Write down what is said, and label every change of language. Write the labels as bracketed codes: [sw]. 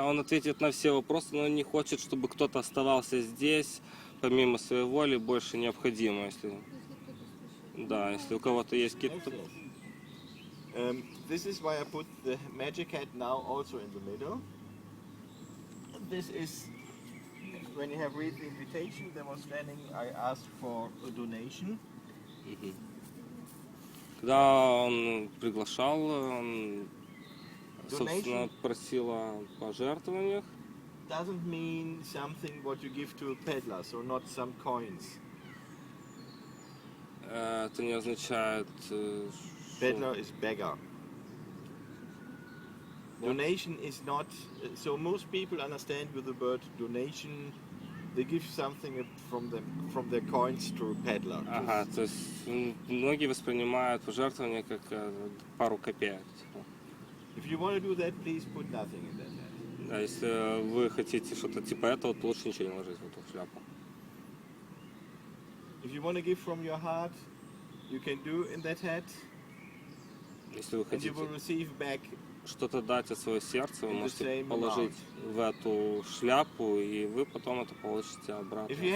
[ru] Он ответит на все вопросы, но не хочет, чтобы кто-то оставался здесь, помимо своей воли, больше необходимо, если... Да, если у кого-то есть какие-то... [en] This is why I put the magic hat now also in the middle. This is, when you have read the invitation, there was standing, I asked for a donation. [ru] Когда он приглашал, он, собственно, просил о пожертвованиях. [en] Doesn't mean something what you give to a peddler, so not some coins. [ru] Это не означает... [en] Peddler is beggar. Donation is not... So most people understand with the word donation, they give something from their coins to a peddler. [ru] Ага, то есть многие воспринимают пожертвование как пару копеек. [en] If you want to do that, please put nothing in that hat. [ru] Да, если вы хотите что-то типа этого, то лучше ничего не ложить в эту шляпу. [en] If you want to give from your heart, you can do in that hat. [ru] Если вы хотите что-то дать от своего сердца, вы можете положить в эту шляпу, и вы потом это получите обратно.